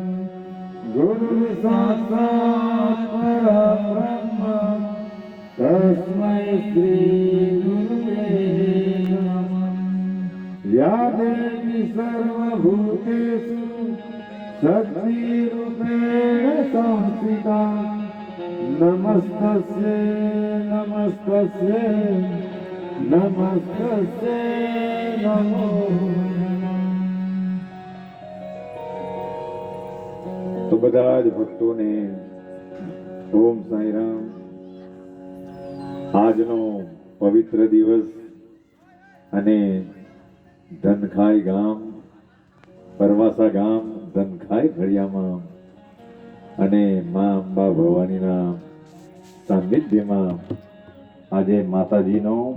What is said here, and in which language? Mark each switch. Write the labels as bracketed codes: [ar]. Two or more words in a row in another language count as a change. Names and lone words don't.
[sa] गुरुर्साक्षात् परब्रह्म तस्मै श्री गुरुवे नमः या देवी सर्वभूतेषु शक्तिरूपेण संस्थिता नमस्तस्यै नमस्तस्यै नमस्तस्यै नमो नमः। [gu] તો બધા જ ભક્તોને ઓમ સાંઈરામ। આજનો પવિત્ર દિવસ અને ધનખાઈ ગામ પરવાસા ગામ ધનખાઈ ફળિયામાં અને મા અંબા ભવાનીના સાનિધ્યમાં આજે માતાજીનો